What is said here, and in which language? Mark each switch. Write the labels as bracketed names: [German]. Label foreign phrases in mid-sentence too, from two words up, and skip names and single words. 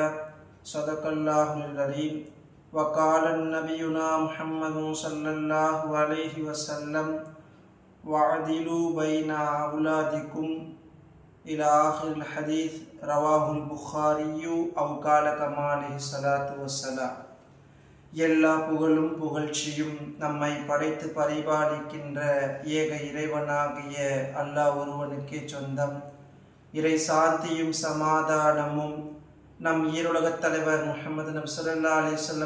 [Arabic] صدق الله العليم. وقال نبينا محمد صلى الله عليه وسلم وعدلوا بين أولادكم إلى آخر الحديث. رواه البخاري أو قال كما عليه الصلاة والسلام. [Tamil] எல்லா புகழும் புகழ்ச்சியும் நம்மை படைத்து பரிபாலிக்கின்ற ஏக இறைவனாகிய அல்லாஹ் ஒருவனுக்கே சொந்தம். இறை சாந்தியும் சமாதானமும் நம் ஈருலகத் தலைவர் முஹம்மது நபி [Arabic] صلى الله عليه وسلم